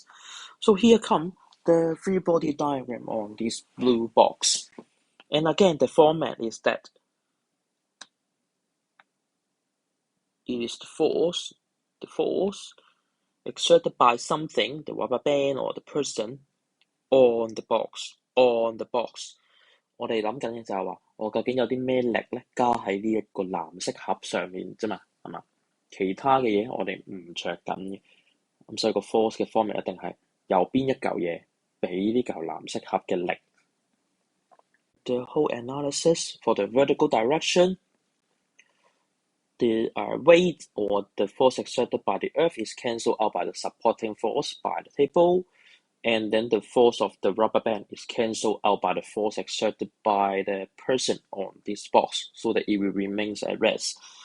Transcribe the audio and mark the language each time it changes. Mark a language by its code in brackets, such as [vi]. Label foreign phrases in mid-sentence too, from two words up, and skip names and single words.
[en] So here come the free body diagram on this blue box. And again, the format is that it is the force exerted by something, the rubber band or the person, on the box。 [yue] 我哋諗緊嘅就係話，我究竟有啲咩力咧加喺呢一個藍色盒上面啫嘛，係嘛？其他嘅嘢我哋唔着緊嘅，咁所以個 force 嘅方面一定係由邊一嚿嘢俾呢嚿藍色盒嘅力。 [en] The whole analysis for the vertical direction, the weight or the force exerted by the earth is cancelled out by the supporting force by the table, and then the force of the rubber band is cancelled out by the force exerted by the person on this box so that it will remain at rest.